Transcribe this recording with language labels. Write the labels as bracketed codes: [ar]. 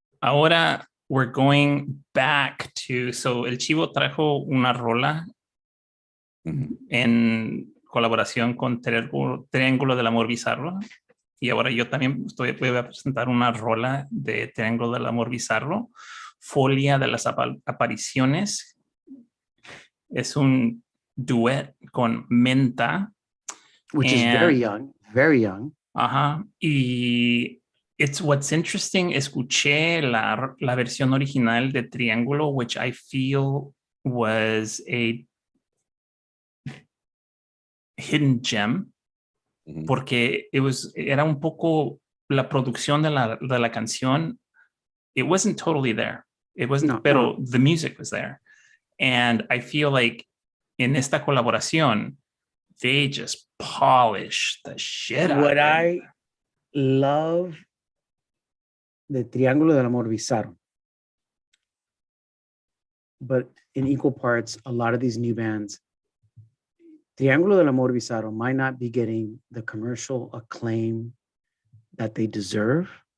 [es] Ahora [en] we're going back to, so [es] el Chivo trajo una rola en colaboración con Triángulo del Amor Bizarro. Y ahora yo también voy a presentar una rola de Triángulo del Amor Bizarro, Folia de las Apariciones. Es un duet con Menta. [en] Which is very young, very young. [es] Ajá. Y [en] what's interesting, [es] escuché la versión original de Triángulo, [en] which I feel was a hidden gem. [es] Porque era un poco la producción de la canción. [en] It wasn't totally there. It wasn't, [es] pero [en] the music was there. And I feel like in [es] esta colaboración, [en] they just polish the shit out of it. What I love the Triángulo del Amor Bizarro, but in equal parts, a lot of these new bands, Triángulo del Amor Bizarro might not be getting the commercial acclaim that they deserve,